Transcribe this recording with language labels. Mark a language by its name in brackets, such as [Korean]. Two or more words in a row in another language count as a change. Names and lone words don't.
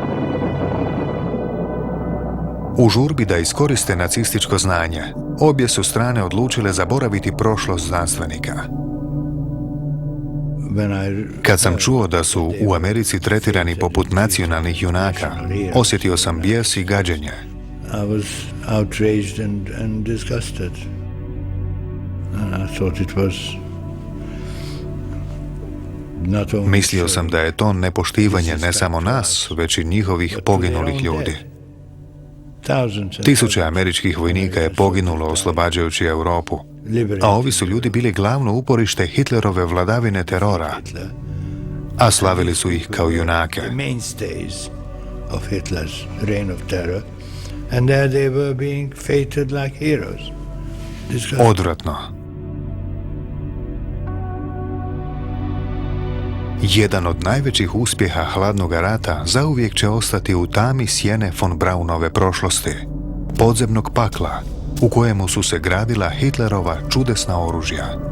[Croatian] U žurbi da iskoriste nacističko znanje, obje su strane odlučile zaboraviti prošlost znanstvenika. Kad sam čuo da su u Americi tretirani poput nacionalnih junaka, osjetio sam bijes i gađenje. [English] I was outraged and disgusted. And I thought it was not only [Croatian] Mislio sam da je to nepoštivanje ne samo nas, već i njihovih poginulih ljudi. Tisuće američkih vojnika je poginulo oslobađajući Europu, a ovi su ljudi bili glavno uporište Hitlerove vladavine terora, a slavili su ih kao junake. [English] mainstays of Hitler's reign of terror, and there they were being feted like heroes. [Croatian] Odvratno. Jedan od najvećih uspjeha hladnog rata zauvijek će ostati u tami sjene von Braunove prošlosti, podzemnog pakla u kojemu su se gradila Hitlerova čudesna oružja.